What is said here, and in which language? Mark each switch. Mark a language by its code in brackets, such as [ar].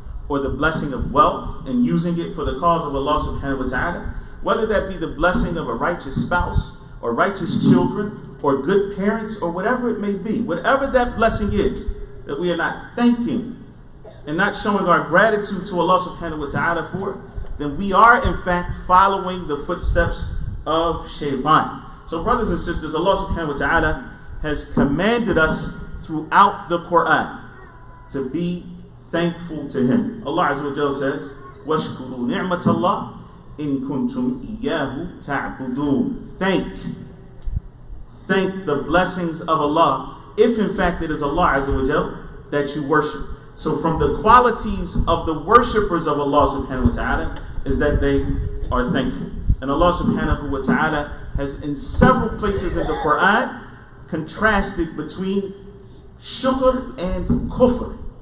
[en] or the blessing of wealth and using it for the cause of Allah subhanahu wa ta'ala, whether that be the blessing of a righteous spouse or righteous children or good parents or whatever it may be, whatever that blessing is that we are not thanking and not showing our gratitude to Allah subhanahu wa ta'ala for, then we are in fact following the footsteps of shaitan. So brothers and sisters, Allah subhanahu wa ta'ala has commanded us throughout the Quran to be thankful to Him. Allah Azza wa Jalla says, [ar] وَاشْكُرُوا نِعْمَةَ اللَّهِ إِن كُنْتُمْ إِيَّاهُ تَعْبُدُونَ. [en] Thank the blessings of Allah, if in fact it is Allah Azza wa Jalla that you worship. So from the qualities of the worshippers of Allah subhanahu wa ta'ala is that they are thankful. And Allah subhanahu wa ta'ala has in several places in the Quran contrasted between shukr and kufr.